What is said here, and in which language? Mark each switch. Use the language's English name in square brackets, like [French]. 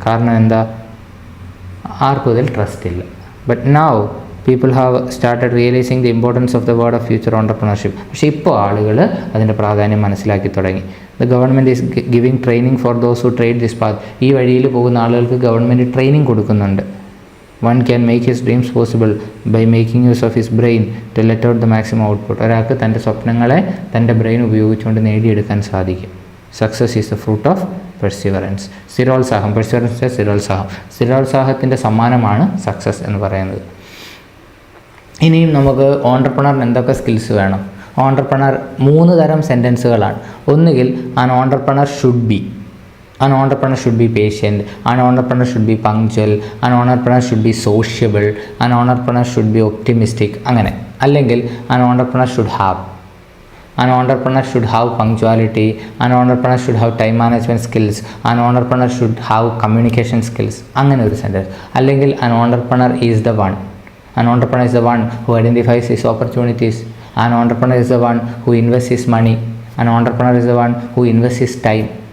[Malayalam] കാരണം എന്താ? ആർക്കും ഇതിൽ ട്രസ്റ്റ് ഇല്ല. [English] But now people have started realizing the importance of the word of future entrepreneurship. [Malayalam] പക്ഷേ ഇപ്പോൾ ആളുകൾ അതിൻ്റെ പ്രാധാന്യം മനസ്സിലാക്കി തുടങ്ങി. [English] The government is giving training for those who trade this path. [Malayalam] ഈ വഴിയിൽ പോകുന്ന ആളുകൾക്ക് ഗവൺമെൻറ് ട്രെയിനിങ് കൊടുക്കുന്നുണ്ട്. [English] One can make his dreams possible by making use of his brain to let out the maximum output. [Malayalam] ഒരാൾക്ക് തൻ്റെ സ്വപ്നങ്ങളെ തൻ്റെ brain ഉപയോഗിച്ചുകൊണ്ട് നേടിയെടുക്കാൻ സാധിക്കും. [English] Success is the fruit of perseverance. [Malayalam] സ്ഥിരോത്സാഹം, പെർസിവറൻസ് സ്ഥിരോത്സാഹം, സ്ഥിരോത്സാഹത്തിൻ്റെ സമ്മാനമാണ് സക്സസ് എന്ന് പറയുന്നത്. ഇനിയും നമുക്ക് ഓണ്ടർപ്രണറിന് എന്തൊക്കെ സ്കിൽസ് വേണം? ഓണ്ടർപ്രണർ 3 തരം സെൻറ്റൻസുകളാണ്. [English] ഒന്നുകിൽ an entrepreneur should be, an entrepreneur should be patient, an entrepreneur should be punctual, an entrepreneur should be sociable, an entrepreneur should be optimistic. [Malayalam] അങ്ങനെ. [English] അല്ലെങ്കിൽ an entrepreneur should have, an entrepreneur should have punctuality, an entrepreneur should have time management skills, an entrepreneur should have communication skills. [Malayalam] അങ്ങനെ ഒരു sentence. [English] അല്ലെങ്കിൽ an entrepreneur is the one, an entrepreneur is the one who identifies his opportunities, an entrepreneur is the one who invests his money, an entrepreneur is the one who invests his time.